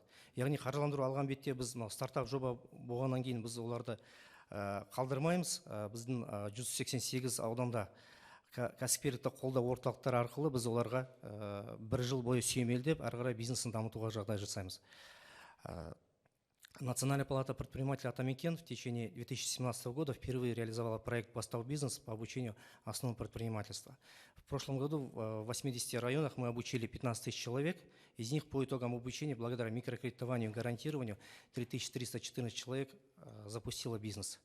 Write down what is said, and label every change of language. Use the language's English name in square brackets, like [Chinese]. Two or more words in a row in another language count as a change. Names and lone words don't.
[Kazakh] Яғни қаржыландыру алған бетте біз стартап жоба болғаннан кейін біз оларды қалдырмаймыз. Біздің 188 ауданда кәсіпкерлікті қолдау орталықтары арқылы біз оларға бір жыл бойы сүйемелдеп, әрі қарай бизнесін дамытуға жағдай жасаймыз. [Russian] Национальная палата предпринимателей Атамекен в течение 2017 года впервые реализовала проект «Бастау бизнес» по обучению основам предпринимательства. В прошлом году в 80 районах мы обучили 15 тысяч человек. Из них по итогам обучения, благодаря микрокредитованию и гарантированию, 3314 человек запустило бизнес.